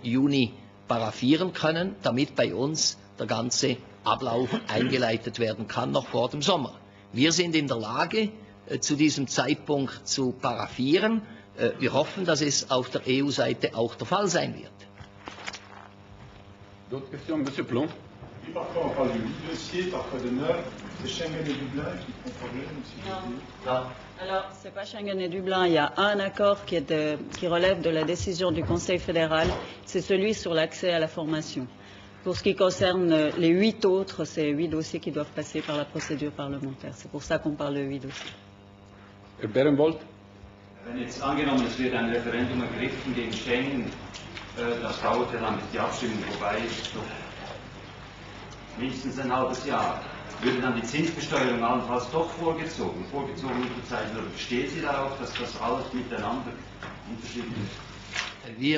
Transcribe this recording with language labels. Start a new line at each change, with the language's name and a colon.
German: Juni paraphieren können, damit bei uns der ganze Ablauf eingeleitet werden kann, noch vor dem Sommer. Wir sind in der Lage, zu diesem Zeitpunkt zu paraphieren. Wir hoffen, dass es auf der EU-Seite auch der Fall sein wird.
French: D'autres questions, Monsieur Plon? Oui, parfois on parle de 8 dossiers, parfois de 9. C'est Schengen et Dublin qui font problème, si je veux dire. Alors, ce n'est pas Schengen et Dublin. Il y a un accord qui relève de la décision du Conseil fédéral. C'est celui sur l'accès à la formation. Pour ce qui concerne les 8 autres, c'est 8 dossiers qui doivent passer par la procédure parlementaire. C'est pour ça qu'on parle de 8 dossiers.
German: Herr Berenbold? Wenn jetzt angenommen, es wird ein Referendum ergriffen gegen Schengen, das dauert ja dann, bis die Abstimmung vorbei ist, doch mindestens ein halbes Jahr. Würde dann die Zinsbesteuerung allenfalls doch vorgezogen unterzeichnet, oder besteht sie darauf, dass das alles miteinander unterschiedlich ist?